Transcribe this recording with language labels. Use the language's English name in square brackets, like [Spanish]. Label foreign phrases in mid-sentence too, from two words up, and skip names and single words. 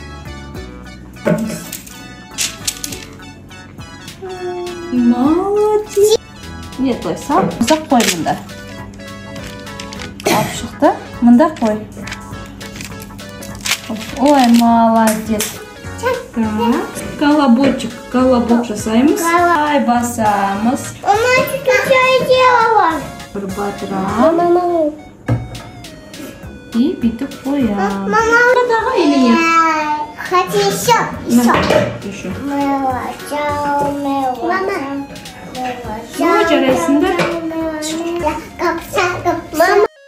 [Russian] Молодец. [Kazakh] Нет, былай сал. Мұздақ қой мұнда. Алып шықты. Мұнда қой. [Russian] Ой, молодец. [Kazakh] Колобок жасаймыз. Ай, басамыз. [Russian] Мама, ты что делала? [Kazakh] Бір батырам. И бүйтіп қоям. [Russian] Мама, или нет? хочу еще. Еще. Мама. [Kazakh] Жарайсың ба? [Russian] Мама.